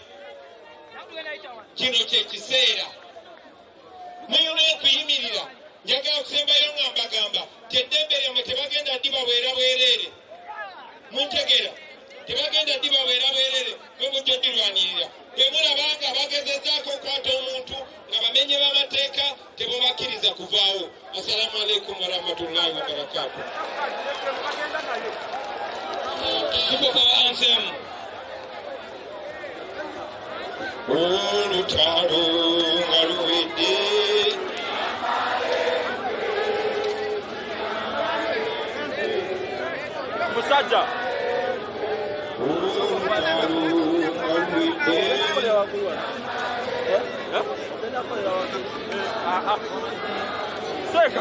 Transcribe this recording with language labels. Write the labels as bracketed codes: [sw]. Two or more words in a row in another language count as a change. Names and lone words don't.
[lg] kino kyekiseera muyina okuyimirira njagala okusembayo nga mbagamba teddembe lyammwe tebagenda ddiba bwera bwereere muntegeera tebagenda ddiba bwera bwereere mwe mujja oddirwanirira bwe mulabanga bagezezaako okwata omuntu nga bamenye b'amateeka tebobakkiriza kuvaawo. [ar] السلام عليكم ورحمة الله وبركاته. [sw] Tuko kwa anthem. [lg] Olutalo nga luwedde musajja Seka.